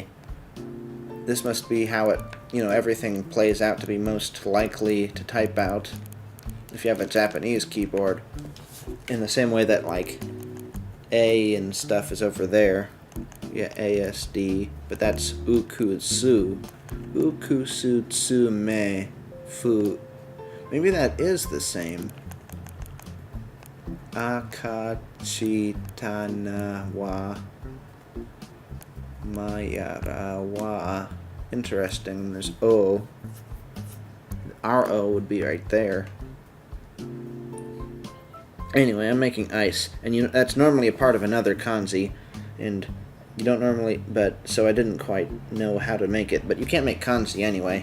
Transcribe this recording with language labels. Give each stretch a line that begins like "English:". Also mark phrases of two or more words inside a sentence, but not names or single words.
English: This must be how it, everything plays out to be most likely to type out if you have a Japanese keyboard. In the same way that, like, A and stuff is over there. Yeah, ASD. But that's ukutsu. Ukusu tsume fu. Maybe that is the same. Akachitana wa mayara wa. Interesting. There's O. Our O would be right there. Anyway, I'm making ice, and that's normally a part of another kanji, and you don't normally, so I didn't quite know how to make it, but you can't make kanji anyway.